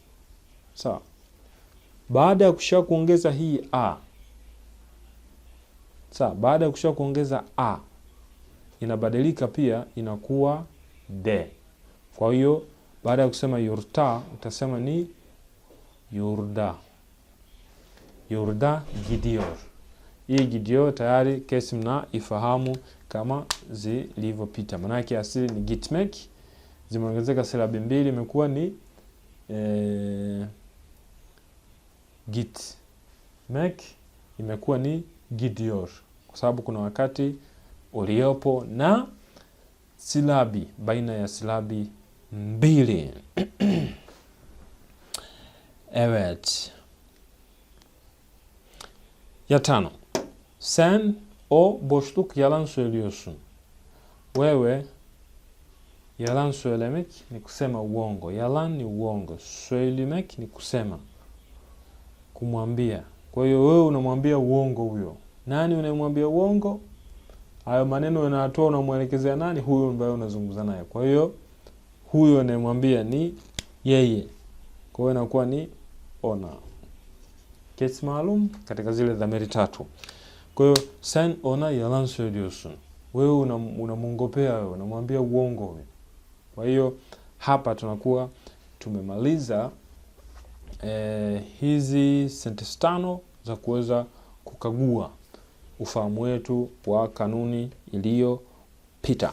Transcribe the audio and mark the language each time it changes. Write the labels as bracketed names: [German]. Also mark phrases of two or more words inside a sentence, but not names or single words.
[Swahili] Sawa. Baada ya kusha kuongeza hii a. Sawa, baada ya kusha kuongeza a, inabadilika pia inakuwa de. Kwa hiyo baada ya kusema yurta utasema ni yurda. [Turkish] Yurda gidiyor. [Swahili] Hii gidiyor tayari kesi mna ifahamu kama zilivyopita. Maana yake asili ni gitmek, zimeongezeka silabi mbili imekuwa ni gitmek, imekuwa ni gidiyor. Kwa sababu kuna wakati uliopo na silabi baina ya silabi mbili. [Turkish] Evet. [Swahili] Ya 5. [Turkish] Sen o boşluk yalan söylüyorsun. [Swahili] Wewe, [Turkish] yalan söylemek [Swahili] ni kusema uongo. Yalan ni uongo. Söylemek ni kusema, kumwambia. Kwa hiyo wewe unamwambia uongo huyo. Nani unamwambia uongo? Hayo maneno unatoa unamwelekezea nani? Huyo ambaye unazungumza naye. Kwa hiyo huyo unayemwambia ni yeye. Kwa hiyo inakuwa ni ona. Kesi maalum katika zile dhamiri tatu. Kwa hiyo [Turkish] sen ona yalan söylüyorsun. [Swahili] Wewe unamwongopea, wewe unamwambia uongo wewe. Kwa hiyo hapa tunakuwa tumemaliza hizi sentensi 5 za kuweza kukagua ufahamu wetu wa kanuni iliyopita.